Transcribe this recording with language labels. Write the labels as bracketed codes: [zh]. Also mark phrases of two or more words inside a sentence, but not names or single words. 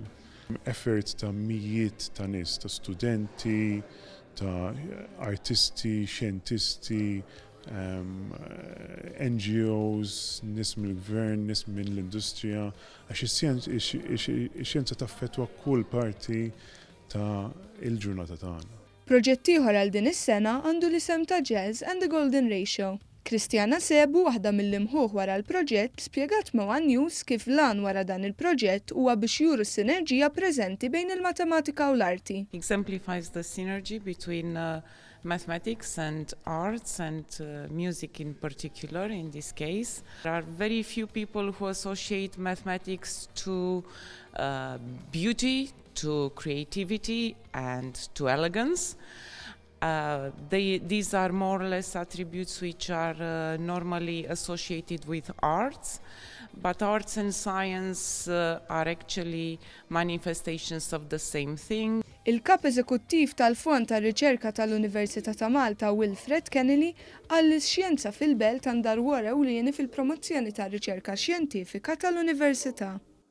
[mt] Effort ta' mijiet ta' nies, ta' studenti, ta' artisti, xjentisti, NGOs, nies mill-gvern, nies mill-industrija, għax ix-xjenza taffettwa kull parti ta' il-ġurnata tagħna. Proġett ieħor għal din is-sena għandu l-isem ta' Jazz and the Golden Ratio. Kristjana Sebu, waħda mill-imħuħ wara l-proġett, spjegat ma' One News kif lan wara dan il-proġett huwa biex juru s-sinerġija preżenti bejn il-matematika u l-arti. [en] Exemplifies the synergy between mathematics and arts and music in particular in this case. There are very few people who associate mathematics to beauty, to creativity and to elegance. These are more or less attributes which are normally associated with arts, but arts and science are actually manifestations of the same thing. [mt] Il-kap eżekuttiv tal-Fond tar-Riċerka tal-Università ta' Malta Wilfred Kennedy qal li x-xjenza fil-Belt għandha rwol ewlieni fil-promozzjoni tar-riċerka xjentifika tal-Università.